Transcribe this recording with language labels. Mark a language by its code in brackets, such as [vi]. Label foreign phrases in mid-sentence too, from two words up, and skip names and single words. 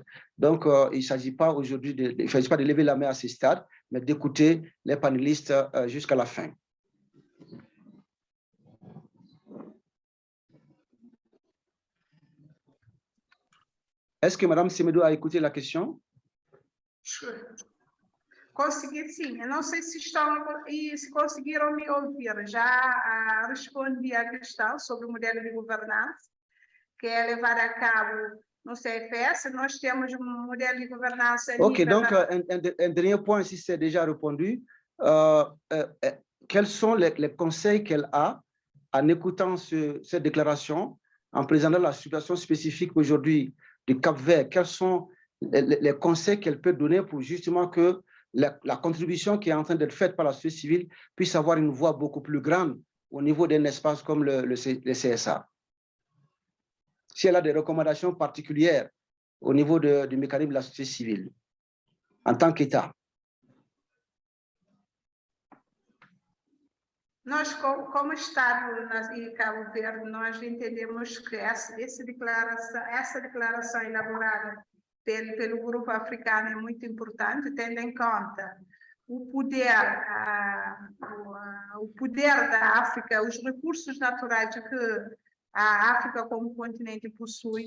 [fr] Donc, il ne s'agit pas aujourd'hui de lever la main à ce stade, mais d'écouter les panélistes jusqu'à la fin. Est-ce que Mme Semedo a écouté la question? [pt] Consegui, sim. Eu não sei se se conseguiram me ouvir. Já respondi à questão sobre o modelo de governança que é levado a cabo no CFS. Nós temos modelo de governança. [fr] Ok, donc un dernier point, si c'est déjà répondu. Quels sont les conseils qu'elle a en écoutant cette déclaration, en présentant la situation spécifique aujourd'hui du Cap-Vert? Quels sont les conseils qu'elle peut donner pour justement que la contribution qui est en train d'être faite par la société civile puisse avoir une voix beaucoup plus grande au niveau d'un espace comme le CSA? Si elle a des recommandations particulières au niveau du mécanisme de la société civile, en tant qu'État. [pt] Nós, como Estado e Cabo Verde, nós entendemos que essa declaração elaborada pelo Grupo Africano é muito importante, tendo em conta o poder da África, os recursos naturais que a África como continente possui.